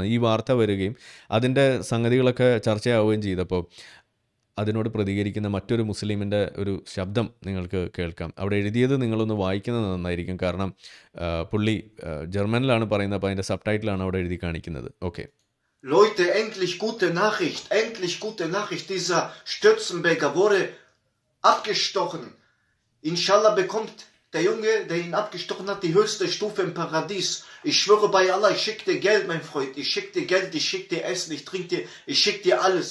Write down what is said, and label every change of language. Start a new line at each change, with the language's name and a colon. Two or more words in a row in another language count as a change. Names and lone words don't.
Malayalam: ഈ വാർത്ത വരികയും അതിൻ്റെ സംഗതികളൊക്കെ ചർച്ചയാവുകയും ചെയ്തപ്പോൾ അതിനോട് പ്രതികരിക്കുന്ന മറ്റൊരു മുസ്ലിമിൻ്റെ ഒരു ശബ്ദം നിങ്ങൾക്ക് കേൾക്കാം. അവിടെ എഴുതിയത് നിങ്ങളൊന്ന് വായിക്കുന്നത് നന്നായിരിക്കും. കാരണം പുള്ളി ജർമ്മനിലാണ് പറയുന്നത്, അപ്പോൾ അതിൻ്റെ സബ്ടൈറ്റിലാണ് അവിടെ എഴുതി കാണിക്കുന്നത്. ഓക്കെ.
German: Leute, endlich gute Nachricht. Dieser Stürzenberger wurde abgestochen. Inshallah bekommt Der Junge, der ihn abgestochen hat, die höchste Stufe im Paradies. Ich schwöre bei Allah, ich schick dir Geld, mein Freund. Ich schick dir Geld, ich schick dir Essen, ich schick dir alles.